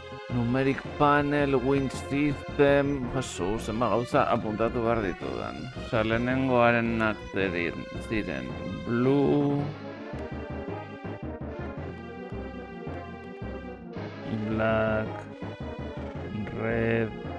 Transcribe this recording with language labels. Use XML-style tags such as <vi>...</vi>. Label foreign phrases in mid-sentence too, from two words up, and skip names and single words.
<en>Numeric panel, wind system,</en> <eu>jasu, zenba gauza apuntatu behar ditudan. Osa, lehenengoarenak ziren blue,</eu> <en>black, red,</en>